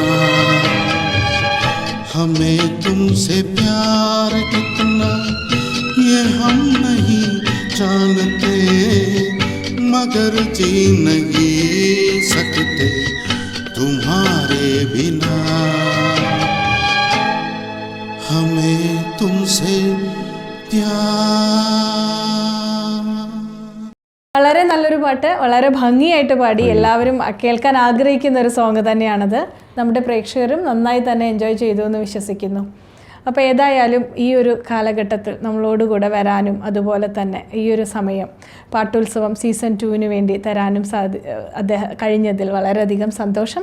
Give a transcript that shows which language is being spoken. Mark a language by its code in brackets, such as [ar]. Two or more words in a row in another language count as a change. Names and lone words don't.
[hi] हमें तुमसे प्यार कितना ये हम नहीं जानते, मगर जी नहीं सकते तुम्हारे बिना। हमें तुमसे प्यार। [ml] വളരെ നല്ലൊരു പാട്ട്, വളരെ ഭംഗിയായിട്ട് പാടി, എല്ലാവരും കേൾക്കാൻ ആഗ്രഹിക്കുന്ന ഒരു സോങ് തന്നെയാണത്. നമ്മുടെ പ്രേക്ഷകരും നന്നായി തന്നെ എൻജോയ് ചെയ്തു എന്ന് വിശ്വസിക്കുന്നു. അപ്പോൾ ഏതായാലും ഈ ഒരു കാലഘട്ടത്തിൽ നമ്മളോടുകൂടെ വരാനും അതുപോലെ തന്നെ ഈ ഒരു സമയം പാട്ടുത്സവം സീസൺ 2 വേണ്ടി തരാനും അദ്ദേഹം കഴിഞ്ഞതിൽ വളരെയധികം സന്തോഷം.